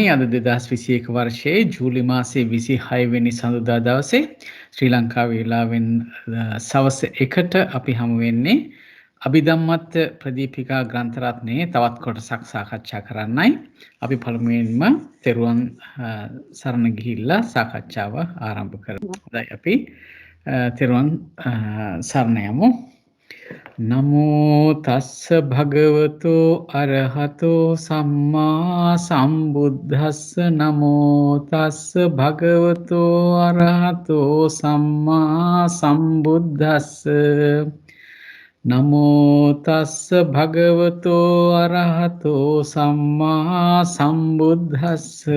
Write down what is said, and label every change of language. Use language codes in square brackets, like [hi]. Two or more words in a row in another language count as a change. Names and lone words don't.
[si] අද 2021 වර්ෂයේ ජූලි මාසයේ 26 වෙනි සඳුදා දවසේ ශ්‍රී ලංකාවේ වේලාවෙන් සවස් 1ට අපි හමු වෙන්නේ අභිධම්මත් ප්‍රදීපිකා ග්‍රන්ථ රත්නයේ තවත් කොටසක් සාකච්ඡා කරන්නයි. අපි පළමුවෙන්ම තෙරුවන් සරණ ගිහිල්ලා සාකච්ඡාව ආරම්භ කරමු. හොඳයි අපි තෙරුවන් සරණ යමු. [pi] නමෝ තස්ස භගවතු අරහතෝ සම්මා සම්බුද්දස්ස නමෝ තස්ස භගවතු අරහතෝ සම්මා සම්බුද්දස්ස නමෝ තස්ස භගවතු අරහතෝ සම්මා සම්බුද්දස්ස